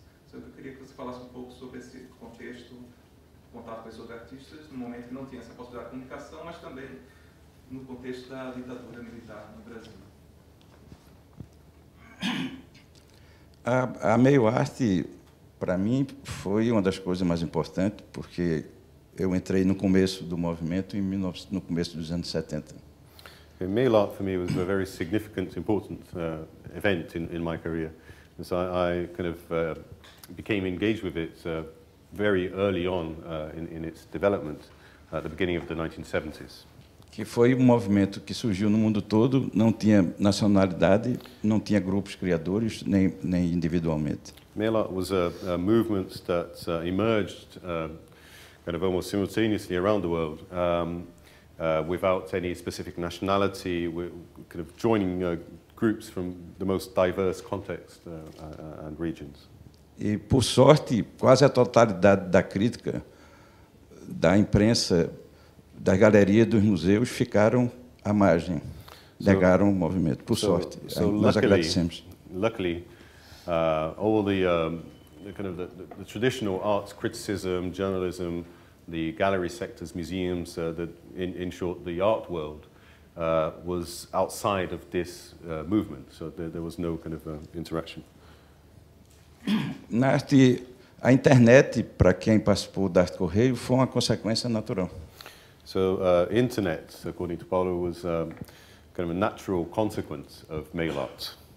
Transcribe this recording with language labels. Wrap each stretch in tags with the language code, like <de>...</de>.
<pt>So eu queria que você falasse um pouco sobre esse contexto, contato com esses outros artistas, no momento que não tinha essa possibilidade de comunicação, mas também no contexto da ditadura militar no Brasil. A meio arte, para mim, foi uma das coisas mais importantes, porque eu entrei no começo do movimento no começo dos anos 70.</pt> <en>Mail art for me was a very significant, important event in my career. So I kind of became engaged with it very early on in its development at the beginning of the 1970s.</en> <pt>Que foi um movimento que surgiu no mundo todo, não tinha nacionalidade, não tinha grupos criadores, nem individualmente.</pt> <en>Mail art was a movement that emerged kind of almost simultaneously around the world, without any specific nationality, kind of joining groups from the most diverse contexts and regions.</en> <pt>E, por sorte, quase a totalidade da crítica, da imprensa, da galeria, dos museus, ficaram à margem, negaram o movimento, por sorte. Nós agradecemos.</pt> <en>Luckily, all the kind of the traditional arts criticism, journalism, the gallery sectors, museums, in short, the art world, was outside of this movement, so there was no kind of interaction.</en> <pt>Na arte, a internet, para quem participou da Arte Correio, foi uma consequência natural.</pt> <en>So internet, according to Paulo, was kind of a natural consequence of mail art.</en>